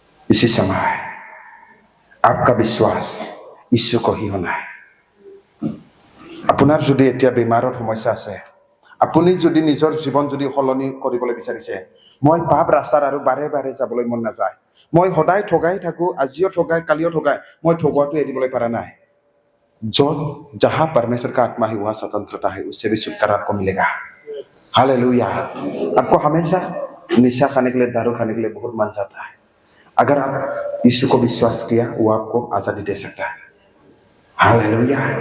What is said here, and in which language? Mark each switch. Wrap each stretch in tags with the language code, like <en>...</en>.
<hi>इसी समय आपका विश्वास यीशु को ही होना है।</hi> <as>আপোনাৰ যদি এতিয়া বেমাৰৰ সমস্যা আছে, আপুনি যদি নিজৰ জীৱন যদি সলনি কৰিবলৈ বিচাৰিছে, মই পাপ ৰাস্তাত আৰু বাৰে বাৰে যাবলৈ মন নাযায়, মই সদায় ঠগাই থাকো, আজিও ঠগাই, কালিও ঠগাই, মই ঠগোৱাটো এৰিবলৈ পৰা নাই।</as> <hi>जहां परमेश्वर का आत्मा है वहां स्वतंत्रता है, उससे भी छुटकारा आपको मिलेगा। हालेलुया। आपको हमेशा निशा खाने के लिए, दारू खाने के लिए बहुत मन जाता है। अगर आप यीशु को विश्वास किया, वो आपको आजादी दे सकता है। हालेलुया।</hi>